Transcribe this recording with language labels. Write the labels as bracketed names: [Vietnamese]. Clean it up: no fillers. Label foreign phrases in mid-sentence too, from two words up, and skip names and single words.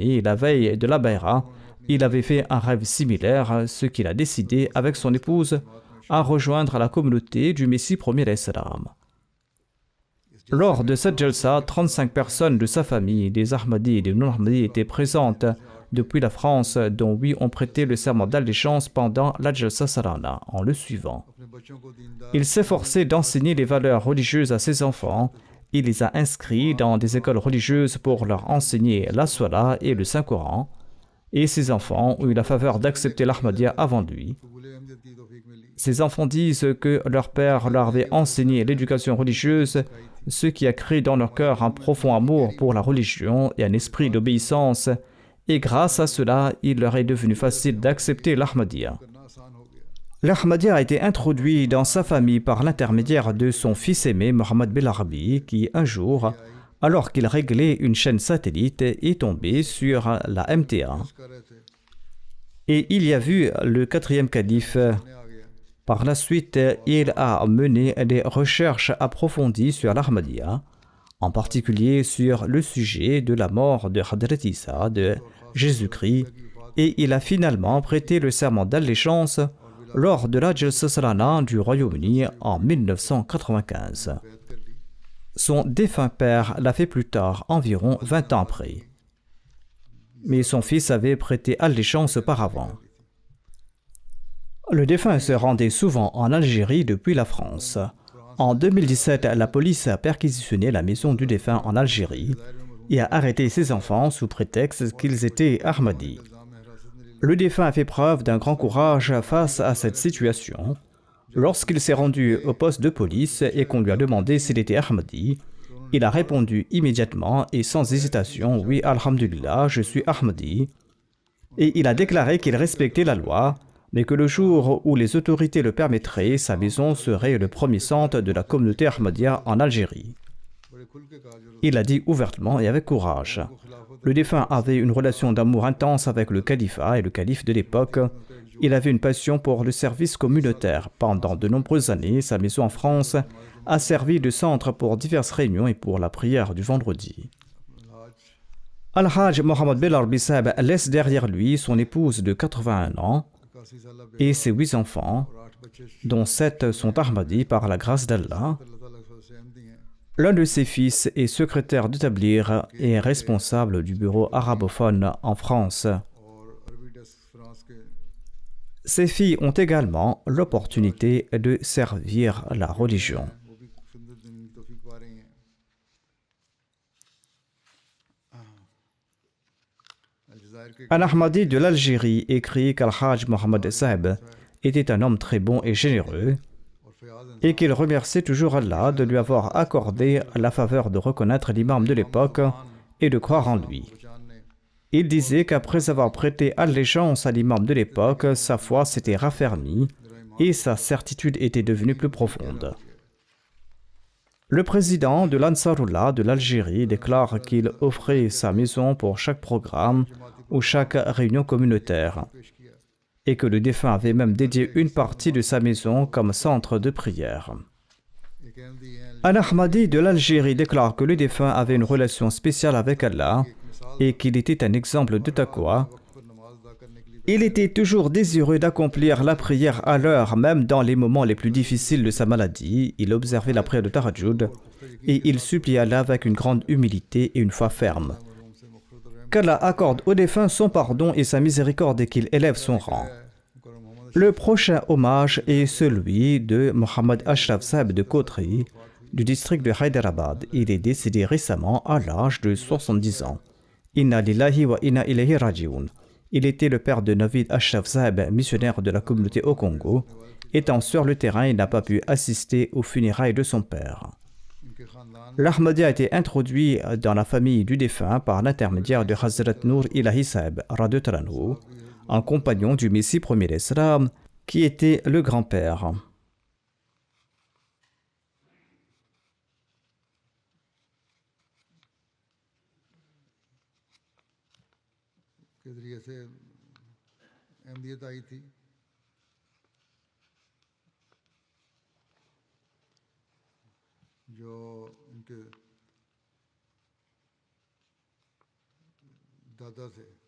[French] Et la veille de la Bayra, il avait fait un rêve similaire, ce qu'il a décidé, avec son épouse, à rejoindre la communauté du Messie premier salam. Lors de cette Jalsa, 35 personnes de sa famille, des Ahmadis et des non-Ahmadis, étaient présentes depuis la France, dont 8 ont prêté le serment d'allégeance pendant la Jalsa Salana, en le suivant. [Urdu] اپنے بچوں کو دیندار [French] Il s'efforçait d'enseigner les valeurs religieuses à ses enfants. Il les a inscrits dans des écoles religieuses pour leur enseigner la Salah et le Saint-Coran. Et ses enfants ont eu la faveur d'accepter l'Ahmadiyya avant lui. [Urdu] قبول احمدیت کی توفیق ملی [French] Ces enfants disent que leur père leur avait enseigné l'éducation religieuse, ce qui a créé dans leur cœur un profond amour pour la religion et un esprit d'obéissance. Et grâce à cela, il leur est devenu facile d'accepter l'Ahmadiyya. [Urdu] کرنا آسان ہو گیا [French] L'Ahmadiyya a été introduit dans sa famille par l'intermédiaire de son fils aimé Mohammed Belarbi, qui un jour, alors qu'il réglait une chaîne satellite, est tombé sur la MTA. [Urdu] کر رہے تھے [French] Et il y a vu le 4e calife. [Urdu] آ گیا [French] Par la suite, il a mené des recherches approfondies sur l'Ahmadiyya, en particulier sur le sujet de la mort de Hadrat Isa, de Jésus-Christ, et il a finalement prêté le serment d'allégeance lors de la Jalsa Salana du Royaume-Uni en 1995. [Urdu] بیعت کر لی [French] Son défunt père l'a fait plus tard, environ 20 ans après. Mais son fils avait prêté allégeance auparavant. Le défunt se rendait souvent en Algérie depuis la France. En 2017, la police a perquisitionné la maison du défunt en Algérie et a arrêté ses enfants sous prétexte qu'ils étaient Ahmadis. [Urdu] الزام میں حراست میں لے [French] Le défunt a fait preuve d'un grand courage face à cette situation. Lorsqu'il s'est rendu au poste de police et qu'on lui a demandé s'il était Ahmadi, il a répondu immédiatement et sans hésitation « Oui, alhamdulillah, je suis Ahmadi ». Et il a déclaré qu'il respectait la loi, mais que le jour où les autorités le permettraient, sa maison serait le premier centre de la communauté Ahmadiyya en Algérie. [Urdu] بڑے کھل کے کہا جو [French] Il l'a dit ouvertement et avec courage. Le défunt avait une relation d'amour intense avec le califat et le calife de l'époque. Il avait une passion pour le service communautaire. Pendant de nombreuses années, sa maison en France a servi de centre pour diverses réunions et pour la prière du vendredi. Al-Hajj Mohammed Belarbi Saheb laisse derrière lui son épouse de 81 ans [Urdu] 81 سال [French] et ses 8 enfants, [Urdu] اور 8 بچے [French] dont 7 sont Ahmadis par la grâce d'Allah. [Urdu] اللہ تعالیٰ سے احمدی ہیں [French] L'un de ses fils est secrétaire de Tablir et responsable du bureau arabophone en France. [Urdu] اور عربی ڈیسک فرانس کے [French] Ces filles ont également l'opportunité de servir la religion. [Urdu] وہ بھی خدمت دینے کی توفیق پا رہی ہیں الجزائر کے [French] Un Ahmadi de l'Algérie écrit qu'Al-Hajj Mohammed Saheb était un homme très bon et généreux [Urdu] اور فیاض [French] et qu'il remerciait toujours Allah de lui avoir accordé la faveur de reconnaître l'imam de l'époque et de croire en lui. [Urdu] انسان نے [French] Il disait qu'après avoir prêté allégeance à l'imam de l'époque, sa foi s'était raffermie et sa certitude était devenue plus profonde. Le président de l'Ansarullah de l'Algérie déclare qu'il offrait sa maison pour chaque programme ou chaque réunion communautaire [Urdu] پیش کیا [French] et que le défunt avait même dédié une partie de sa maison comme centre de prière. [Urdu] ایک احمدی ہیں [French] Un Ahmadi de l'Algérie déclare que le défunt avait une relation spéciale avec Allah et qu'il était un exemple de taqwa. [Urdu] وقت پر نماز ادا کرنے کے لیے [French] Il était toujours désireux d'accomplir la prière à l'heure, même dans les moments les plus difficiles de sa maladie. Il observait la prière de Tahajjud et il suppliait Allah avec une grande humilité et une foi ferme. [Urdu] مرحوم سے مغفرت اور رحمت [French] Qu'Allah accorde au défunt son pardon et sa miséricorde et qu'il élève son rang. [Urdu] مکرم محمد [French] Le prochain hommage est celui de Mohammed Ashraf Saheb de Kotri. du district de Hyderabad. Il est décédé récemment à l'âge de 70 ans. [Arabic] إنا لله وإنا إليه راجعون. [French] Il était le père de Navid Ashraf Saheb, missionnaire de la communauté au Congo. Étant sur le terrain, il n'a pas pu assister aux funérailles de son père. L'Ahmadiyya a été introduit dans la famille du défunt par l'intermédiaire de Hazrat Noor Ilahi Saheb, [Arabic] رضي الله عنه, [French] un compagnon du Messie premier d'Islam, qui était le grand-père. [Urdu] کے ذریعے سے احمیت آئی تھی جو ان کے دادا تھے